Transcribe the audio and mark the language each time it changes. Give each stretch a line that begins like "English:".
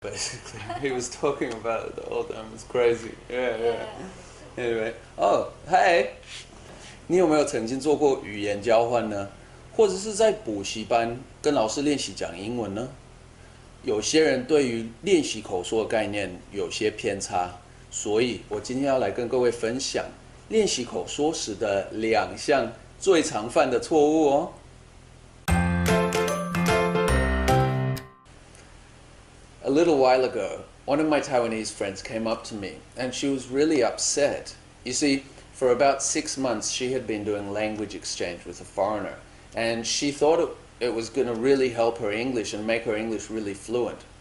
English: Basically, he was talking about it the whole time. It was crazy. Yeah. Anyway, hey.
Chinese: 你有没有曾经做过语言交换呢？或者是在补习班跟老师练习讲英文呢？有些人对于练习口说的概念有些偏差，所以我今天要来跟各位分享练习口说时的2项最常犯的错误哦。
English: A little while ago, one of my Taiwanese friends came up to me and she was really upset. You see, for about 6 months she had been doing language exchange with a foreigner, and she thought it was going to really help her English and make her English really fluent.